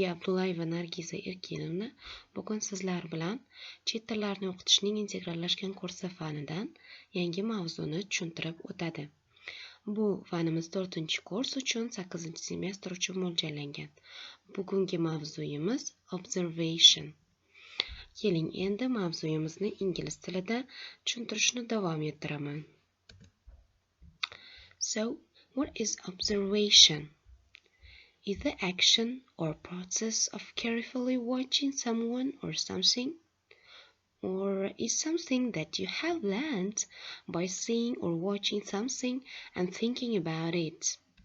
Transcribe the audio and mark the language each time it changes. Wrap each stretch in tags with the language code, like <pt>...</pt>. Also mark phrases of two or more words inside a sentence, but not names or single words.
<uz>Abdullayeva Nargiza Erkinovna bugun sizlar bilan chet tillarini o'qitishning integrallashgan kursi fanidan yangi mavzuni tushuntirib o'tadi. Bu fanimiz 4-kurs uchun 8-semestr uchun mo'ljallangan. Bugungi mavzuyimiz observation. Keling, endi mavzuyimizni ingliz tilida tushuntirishni davom ettiraman.</uz> <en>So, what is observation? Is the action or process of carefully watching someone or something? Or is something that you have learned by seeing or watching something and thinking about it?</en>